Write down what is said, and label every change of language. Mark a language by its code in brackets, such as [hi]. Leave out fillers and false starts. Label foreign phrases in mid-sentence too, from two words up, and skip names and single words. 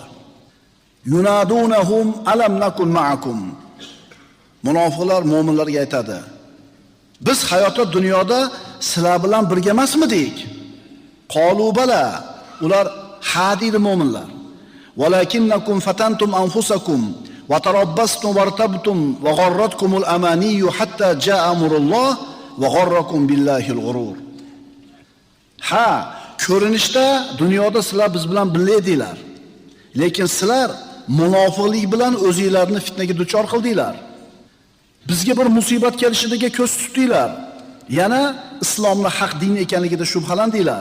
[ar] ينادونهم ألم نكن معكم. [uz] Munofiqlar mo'minlarga aytadi: biz hayotda dunyoda sizlar bilan birga emasmidik? [ar] قالوا بلى. [uz] Ular ha deydi mo'minlar. [ar] ولكنكم فتنتم أنفسكم وتربصتم وارتبتم وغرتكم الأماني حتى جاء أمر الله وغركم بالله الغرور. [uz] Ha, ko'rinishda dunyoda sizlar biz bilan birga edinglar. Lekin sizlar munofiqlik bilan o'zingizlarni fitnaga duchor qildinglar. Bizga bir musibat kelishiga ko'z tutdinglar. Yana islomni haq din ekanligida shubhalandinglar.